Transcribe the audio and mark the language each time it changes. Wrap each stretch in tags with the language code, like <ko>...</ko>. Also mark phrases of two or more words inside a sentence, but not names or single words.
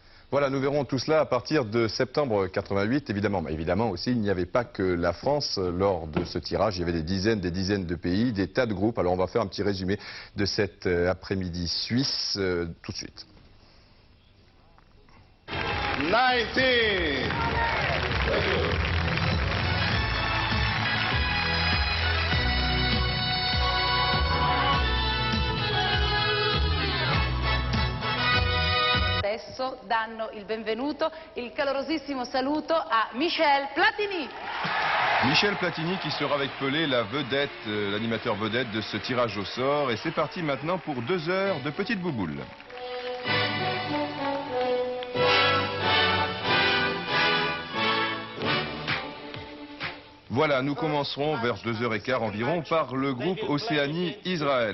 <fr>Voilà, nous verrons tout cela à partir de septembre 88, évidemment. Mais évidemment aussi, il n'y avait pas que la France lors de ce tirage. Il y avait des dizaines de pays, des tas de groupes. Alors on va faire un petit résumé de cet après-midi suisse tout de suite. 19.</fr> <it>Adesso danno il benvenuto, il calorosissimo saluto a Michel Platini.</it> <fr>Michel Platini qui sera avec Pelé la vedette, l'animateur vedette de ce tirage au sort. Et c'est parti maintenant pour 2 heures de petite bouboule. Voilà, nous commencerons vers 2h15 environ par le groupe Océanie-Israël.</fr>